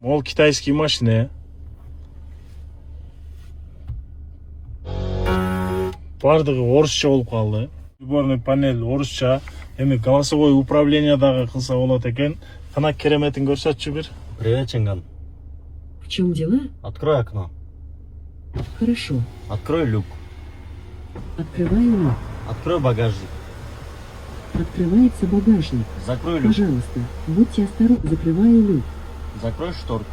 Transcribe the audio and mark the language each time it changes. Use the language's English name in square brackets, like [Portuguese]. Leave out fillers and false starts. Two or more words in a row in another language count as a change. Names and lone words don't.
[Russian] Ол китайский машина. [Kyrgyz] Бардыгы орусча болуп калды. [Russian] Приборный панель [Kyrgyz] орусча. Эми [Russian] голосовой управление [Kyrgyz] дагы кылса болот экен. Кана кереметин көрсөтчү бир. [Russian] Привет, Чинган. В чем дела? Открой окно. Хорошо. Открой люк. Открываю люк. Открой багажник. Открывается багажник. Закрой люк. Пожалуйста, будьте осторожны. Закрываю люк. Закрой шторку.